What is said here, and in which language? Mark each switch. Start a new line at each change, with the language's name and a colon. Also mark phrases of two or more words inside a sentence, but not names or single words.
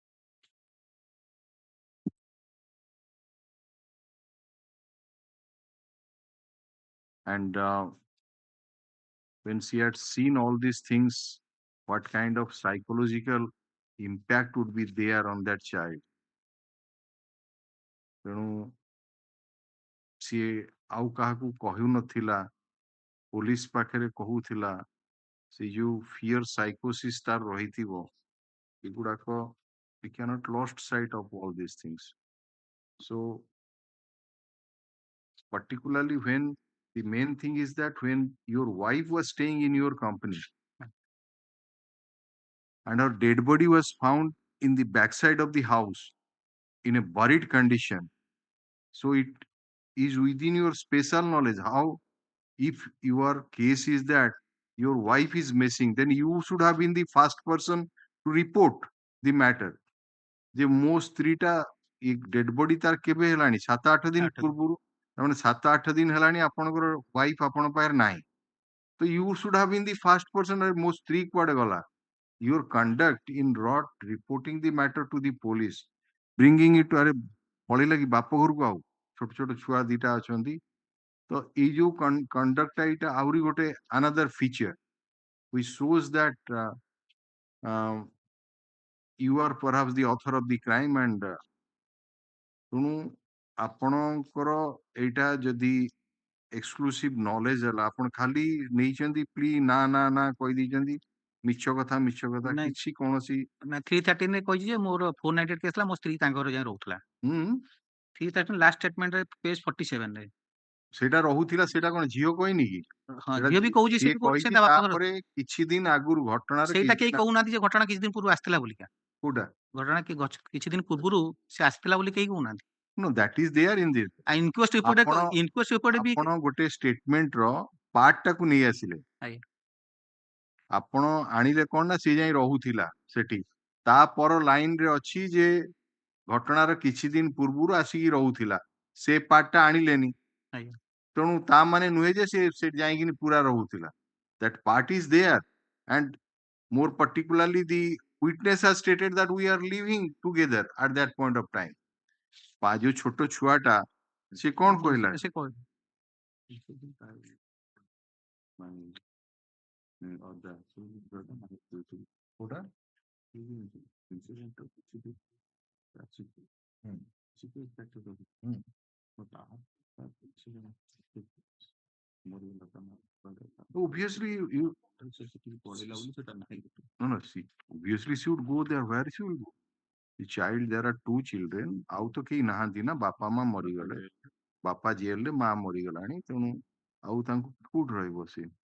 English: And when she had seen all these things, what kind of psychological impact would be there on that child?
Odia: ତେଣୁ ସିଏ ଆଉ କାହାକୁ କହିନଥିଲା ପୋଲିସ ପାଖରେ କହୁଥିଲା ସେ ଯୋଉ
English: fear psychosis
Odia: ତାର ରହିଥିବ ଏଗୁଡାକ
English: we cannot lost sight of all these things. So particularly when the main thing is that when your wife was staying in your company and her dead body was found in the backside of the house in a buried condition, so it is within your special knowledge how if your case is that your wife is missing then you should have been the first person to report the matter
Odia: ଯେ ମୋ ସ୍ତ୍ରୀଟା ଡେଡ୍ ବଡି ତାର କେବେ ହେଲାଣି 7-8 ଦିନ ପୂର୍ବରୁ ମାନେ 7-8 ଦିନ ହେଲାଣି ଆପଣଙ୍କର ୱାଇଫ ଆପଣଙ୍କ ପାଖରେ ନାହିଁ ତ
English: you should have been the first person
Odia: ମୋ ସ୍ତ୍ରୀ କୁଆଡେ ଗଲା
English: your conduct in not reporting the matter to the police bringing it
Odia: to ଆରେ ପଳେଇଲା କି ବାପ ଘରକୁ ଆଉ ଛୋଟ ଛୋଟ ଛୁଆ ଦିଟା ଅଛନ୍ତି ତ ଏଇ ଯୋଉ କଣ୍ଡକ୍ଟଟା ଏଇଟା ଆହୁରି ଗୋଟେ
English: another feature which shows that you are perhaps the author of the crime and
Odia: ତେଣୁ ଆପଣଙ୍କର ଏଇଟା ଯଦି
English: exclusive knowledge
Odia: ହେଲା ଆପଣ ଖାଲି ନେଇଛନ୍ତି ପ୍ଲି ନା ନା ନା କହିଦେଇଛନ୍ତି ମିଛ କଥା ନାଇଁ କିଛି କୌଣସି ନା 313 ରେ କହିଛି ଯେ ମୋର 498 କେସ୍ ଥିଲା ମୋ ସ୍ତ୍ରୀ ତାଙ୍କ ଘରେ ଯାଇ ରହୁଥିଲା 313
English: last statement
Odia: ରେ ପେଜ 47 ରେ ସେଇଟା ରହୁଥିଲା ସେଇଟା କଣ ଝିଅ କହିନି କି ହଁ ଝିଅ ବି କହୁଛି ସିଏ ସେ କହିଛି ତା ବାପା ଘର ତାପରେ କିଛି ଦିନ ଆଗରୁ ଘଟଣାର ସେଇଟା କେହି କହୁନାହାନ୍ତି ଯେ ଘଟଣା କିଛି ଦିନ ପୂର୍ବରୁ ଆସିଥିଲା ବୋଲିକା କୋଉଟା ଘଟଣା କିଛି ଦିନ ପୂର୍ବରୁ ସେ ଆସିଥିଲା ବୋଲି କେହି କହୁନାହାନ୍ତି
English: No, that is there in this. inquest report
Odia: ବି ଆପଣ ଗୋଟେ ଷ୍ଟେଟମେଣ୍ଟ ର ପାର୍ଟ ଟାକୁ ନେଇ ଆସିଲେ ଆଜ୍ଞା ଆପଣ ଆଣିଲେ କଣ ନା ସେ ଯାଇ ରହୁଥିଲା ସେଠି ତା ପର ଲାଇନ ରେ ଅଛି ଯେ ଘଟଣାର କିଛି ଦିନ ପୂର୍ବରୁ ଆସିକି ରହୁଥିଲା ସେ ପାର୍ଟ ଟା ଆଣିଲେନି ଆଜ୍ଞା ତେଣୁ ତା ମାନେ ନୁହେଁ ଯେ ସେ ଯାଇକିନି ପୁରା ରହୁଥିଲା
English: that part is there and more particularly the witness has stated that we are living together at that point of time
Odia: ଯୋଉ ଛୋଟ ଛୁଆଟା ସେ କଣ କହିଲା ସେ କହିଲା
English: କୋଉଟା obviously you no see obviously she would go there where she will go the child there are two children
Odia: ଆଉ ତ କେହି ନାହାନ୍ତି ନା ବାପା ମା ମରିଗଲେ ବାପା ଜେଲରେ ମା ମରିଗଲାଣି ତେଣୁ ଆଉ ତାଙ୍କୁ କୋଉଠି ରହିବ ସେ